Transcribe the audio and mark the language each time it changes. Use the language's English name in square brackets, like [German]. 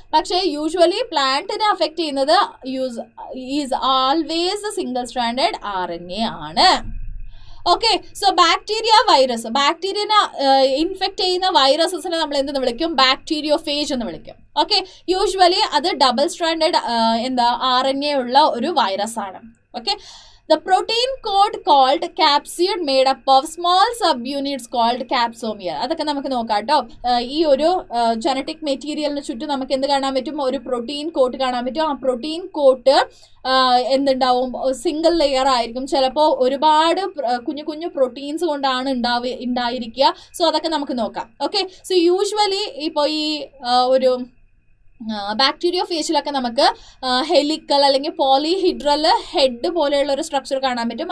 [Malayalam] പക്ഷേ usually പ്ലാന്റിനെ affect ചെയ്യുന്നത് is always single stranded RNA ആണ്. ഓക്കെ, സോ ബാക്ടീരിയനെ ഇൻഫെക്റ്റ് ചെയ്യുന്ന വൈറസസിനെ നമ്മൾ എന്തെന്ന് വിളിക്കും? ബാക്ടീരിയോഫേജ് എന്ന് വിളിക്കും. ഓക്കെ, യൂഷ്വലി അത് ഡബിൾ സ്ട്രാൻഡഡ് RNA ഉള്ള ഒരു വൈറസ് ആണ്. [English] Okay, the protein coat called capsid made up of small subunits called capsomere. [Malayalam] അതൊക്കെ നമുക്ക് നോക്കാം കേട്ടോ. ഈ ഒരു ജനറ്റിക് മെറ്റീരിയലിന് ചുറ്റും നമുക്ക് എന്ത് കാണാൻ പറ്റും? ഒരു പ്രോട്ടീൻ കോട്ട് കാണാൻ പറ്റും. ആ പ്രോട്ടീൻ കോട്ട് എന്തുണ്ടാവും? സിംഗിൾ ലെയർ ആയിരിക്കും. ചിലപ്പോൾ ഒരുപാട് കുഞ്ഞു പ്രോട്ടീൻസ് കൊണ്ടാണ് ഉണ്ടായിരിക്കുക. സോ അതൊക്കെ നമുക്ക് നോക്കാം. ഓക്കെ, സോ യൂഷ്വലി ഇപ്പോൾ ഈ ഒരു ബാക്ടീരിയോഫേജിലൊക്കെ നമുക്ക് ഹെലിക്കൽ അല്ലെങ്കിൽ പോളിഹിഡ്രൽ ഹെഡ് പോലെയുള്ള ഒരു സ്ട്രക്ചർ കാണാൻ പറ്റും.